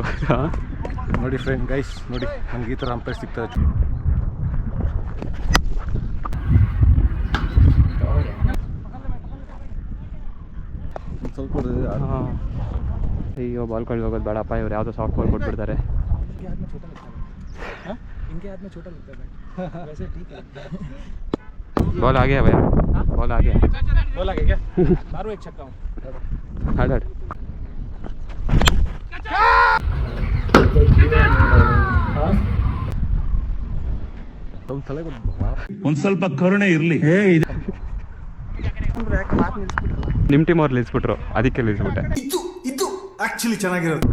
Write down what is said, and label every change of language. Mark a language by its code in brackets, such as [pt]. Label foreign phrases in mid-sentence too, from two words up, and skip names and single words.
[kn] ನೋಡಿ [en] friend guys, [kn] ನೋಡಿ ನನಗೆ ಈ ಥರ ಅಂಪೈರ್ ಸಿಗ್ತಾರೆ. ಸ್ವಲ್ಪ ಅಯ್ಯೋ ಬಾಲ್ ಕಳ್ಳಿ ಹೋಗೋದು ಬೇಡಪ್ಪ, ಇವ್ರು ಯಾವುದೋ [en] soft ball [kn] ಕೊಟ್ಬಿಡ್ತಾರೆ. [hi] बॉल आ गया भैया, बॉल आ गया. बोला क्या? मारो एक छक्का. हट हट. [kn] ಒಂದು ಸ್ವಲ್ಪ ಕರುಣೆ ಇರಲಿ. ನಿಮ್ಮ ಟೀಮ್ ಅವ್ರು ನಿಲ್ಲಿಸ್ಬಿಟ್ರು, ಅದಕ್ಕೆ ನಿಲ್ಲಿಸ್ಬಿಟ್ಟೆ. ಇದು ಆಕ್ಚುಲಿ ಚೆನ್ನಾಗಿರೋದು.